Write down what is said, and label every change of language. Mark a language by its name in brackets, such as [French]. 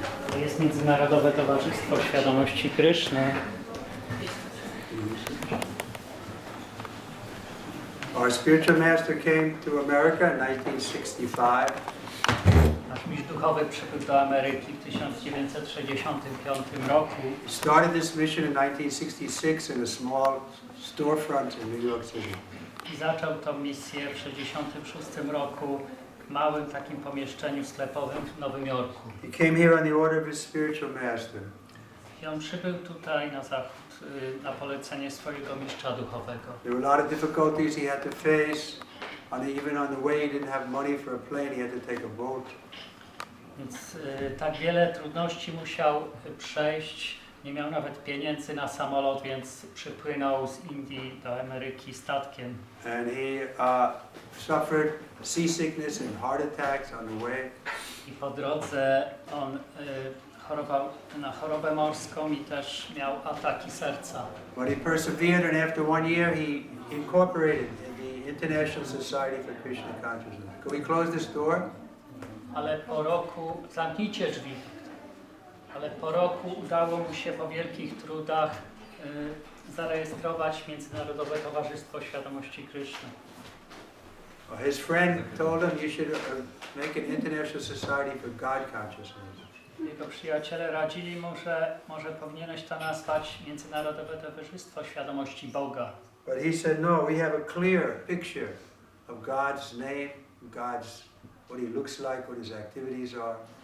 [Polish] To jest Międzynarodowe Towarzystwo Świadomości Kryszny. [English] Our spiritual master came to America in 1965. [Polish] Nasz mistrz duchowy przybył do Ameryki w 1965 roku. [English] He started this mission in 1966 in a small storefront in New York City. [Polish] I zaczął tą misję w 1966 roku w małym takim pomieszczeniu sklepowym w Nowym Jorku. [English] He came here on the order of his spiritual master. [Polish] I on przybył tutaj na zachód na polecenie swojego mistrza duchowego. [English] There were a lot of difficulties he had to face. Even on the way he didn't have money for a plane, he had to take a boat. [Polish] Więc tak wiele trudności musiał przejść. Nie miał nawet pieniędzy na samolot, więc przypłynął z Indii do Ameryki statkiem. [English] And he suffered seasickness and heart attacks on the way. [Polish] I po drodze on chorował na chorobę morską i też miał ataki serca. [English] But he persevered, and after 1 year he incorporated in the International Society for Krishna Consciousness. Can we close this door? [Polish] Ale po roku, zamknijcie drzwi, ale po roku udało mu się po wielkich trudach zarejestrować Międzynarodowe Towarzystwo Świadomości Kryszny. [English] His friend told him you should make an International Society for God Consciousness. [Polish] Jego przyjaciele radzili mu, że może powinieneś to nazwać Międzynarodowe Towarzystwo Świadomości Boga. [English] But he said, no, we have a clear picture of God's name, God's, what he looks like, what his activities are.